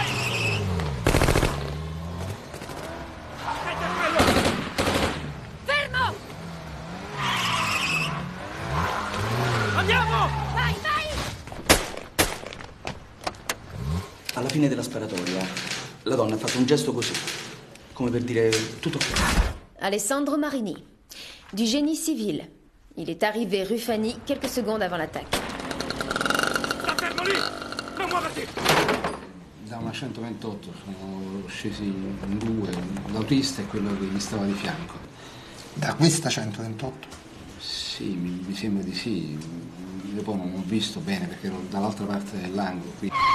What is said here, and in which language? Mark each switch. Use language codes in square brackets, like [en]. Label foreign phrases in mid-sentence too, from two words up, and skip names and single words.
[it] Alla fine della sparatoria, la donna ha fatto un gesto così, come per dire tutto ok. [fr] Alessandro Marini, du génie civil. Il est arrivé rue Fanny quelques secondes avant l'attaque. [it] Da una 128 sono scesi in 2, l'autista e quello che gli stava di fianco. Da questa 128? Sì, mi sembra di sì. Io poi non ho visto bene perché ero dall'altra parte dell'angolo qui.